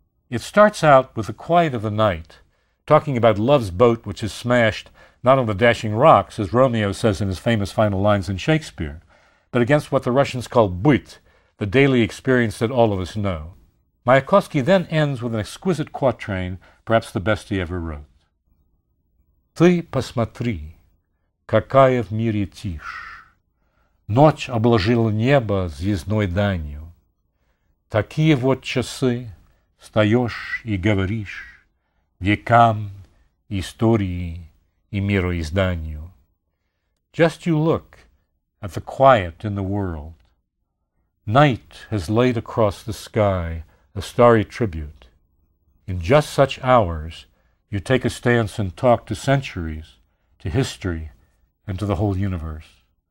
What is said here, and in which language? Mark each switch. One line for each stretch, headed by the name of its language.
English: It starts out with the quiet of the night, talking about love's boat which is smashed not on the dashing rocks, as Romeo says in his famous final lines in Shakespeare, but against what the Russians call byt, the daily experience that all of us know. Mayakovsky then ends with an exquisite quatrain, perhaps the best he ever wrote.
Russian: Ты посмотри, какая в мире тишь, ночь обложила небо звездной данью. Такие вот часы, встаешь и говоришь векам, истории и мироизданию.
English: Just you look at the quiet in the world. Night has laid across the sky a starry tribute. In just such hours, you take a stance and talk to centuries, to history, and to the whole universe.